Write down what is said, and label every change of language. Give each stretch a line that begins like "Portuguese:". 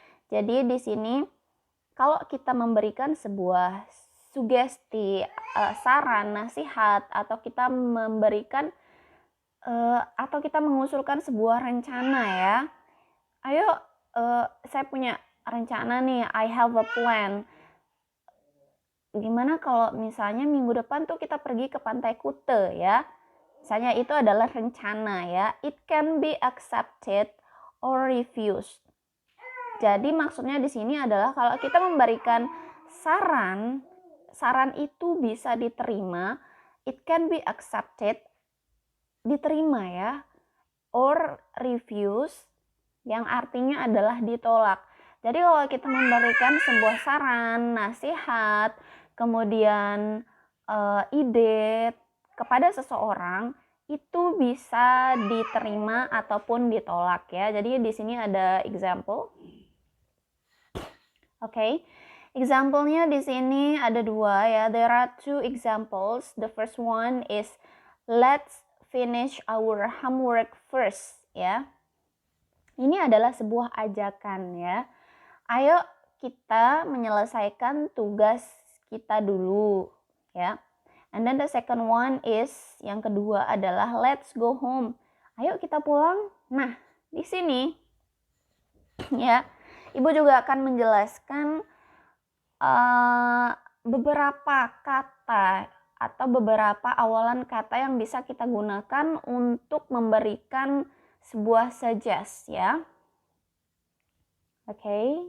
Indonesian: Jadi di sini kalau kita memberikan sebuah sugesti, saran, nasihat, atau kita memberikan atau kita mengusulkan sebuah rencana ya. Ayo saya punya rencana nih,
English: I have a plan.
Indonesian: Gimana kalau misalnya minggu depan tuh kita pergi ke Pantai Kuta ya. Misalnya itu adalah rencana ya.
English: It can be accepted or refused.
Indonesian: Jadi maksudnya di sini adalah kalau kita memberikan saran itu bisa diterima,
English: it can be accepted,
Indonesian: diterima ya,
English: or refused,
Indonesian: yang artinya adalah ditolak. Jadi kalau kita memberikan sebuah saran, nasihat, kemudian ide kepada seseorang, itu bisa diterima ataupun ditolak ya. Jadi di sini ada example. Oke. Example-nya di sini ada dua ya.
English: There are two examples. The first one is let's finish our homework first ya.
Indonesian: Ini adalah sebuah ajakan ya. Ayo kita menyelesaikan tugas kita dulu ya.
English: And then the second one is,
Indonesian: yang kedua adalah
English: let's go home.
Indonesian: Ayo kita pulang. Nah, di sini ya, Ibu juga akan menjelaskan beberapa kata atau beberapa awalan kata yang bisa kita gunakan untuk memberikan sebuah suggest ya. Oke.